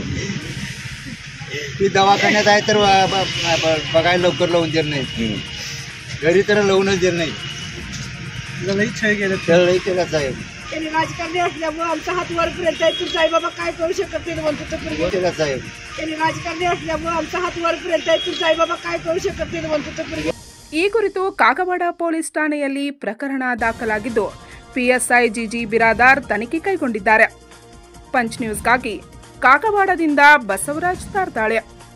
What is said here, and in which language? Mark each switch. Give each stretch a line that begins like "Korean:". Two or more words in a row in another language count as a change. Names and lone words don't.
Marathi: ती दवाखान्यात आहे तर बघायला लवकर लावून देत नाही, घरी तर लावूनच देत नाही. लई छळ गेलं. लई केला साहेब, त्यांनी राजकारणी असल्यामुळे आमचा हात वरपर्यंत आहे, तुझा आई बाबा काय करू शकत नाही म्हणतो तो पोरगी. केला साहेब. त्यांनी राजकारणी असल्यामुळे आमचा हात वरपर्यंत आहे, तुझा आई बाबा काय करू शकत नाही म्हणतो तो पोरगी.
Kannada: ಈ ಕುರಿತು ಕಾಗವಾಡ ಪೊಲೀಸ್ ಠಾಣೆಯಲ್ಲಿ ಪ್ರಕರಣ ದಾಖಲಾಗಿದ್ದು ಪಿಎಸ್ಐ ಜಿಜಿ ಬಿರಾದಾರ್ ತನಿಖೆ ಕೈಗೊಂಡಿದ್ದಾರೆ. ಪಂಚ್ ನ್ಯೂಸ್ಗಾಗಿ ಕಾಗವಾಡದಿಂದ ಬಸವರಾಜ್ ತಾರ್ತಾಳೆ.